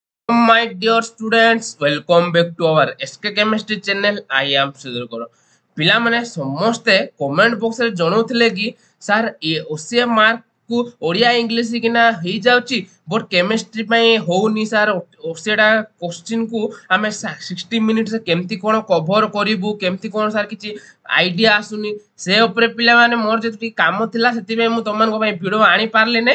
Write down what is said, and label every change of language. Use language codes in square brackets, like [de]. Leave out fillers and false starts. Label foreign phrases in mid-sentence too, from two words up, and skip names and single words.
[en] My dear students, welcome back to our SK Chemistry channel. I am Sudhir Koro. [or] ପିଲାମାନେ ସମସ୍ତେ କମେଣ୍ଟ ବକ୍ସରେ ଜଣାଉଥିଲେ କି ସାର୍ ଓସିଏ ମାର୍କ କୁ ଓଡ଼ିଆ ଇଂଲିଶ କିନା ହେଇଯାଉଛି [en] but chemistry [or] ପାଇଁ ହଉନି ସାର୍ ଓସିଏଟା କୋଶ୍ଚିନ୍ କୁ ଆମେ 60 ମିନିଟ୍ରେ କେମିତି କ'ଣ କଭର କରିବୁ କେମିତି କ'ଣ ସାର୍ କିଛି ଆଇଡ଼ିଆ ଆସୁନି ସେ ଉପରେ ପିଲାମାନେ ମୋର ଯେତିକି କାମ ଥିଲା ସେଥିପାଇଁ ମୁଁ ତମମାନଙ୍କ ପାଇଁ ଭିଡ଼ିଓ ଆଣିପାରିଲି ନାହିଁ